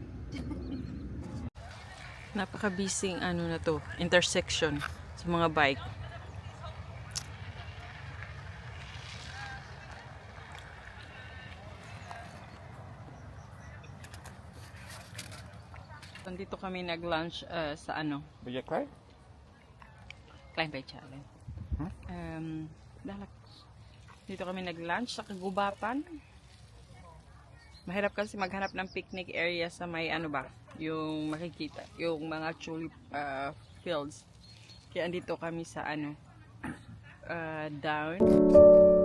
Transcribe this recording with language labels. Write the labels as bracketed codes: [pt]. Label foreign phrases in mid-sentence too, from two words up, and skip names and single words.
[tl] Napaka-busy na to, intersection sa mga bike. Nandito kami nag-lunch sa [nl] Ben jij klaar? Klein beetje alleen. [tl] Dito kami nag-lunch sa Kagubapan. Mahirap kasi maghanap ng picnic area sa may yung makikita, yung mga [en] tulip fields. [tl] Kaya andito kami sa down.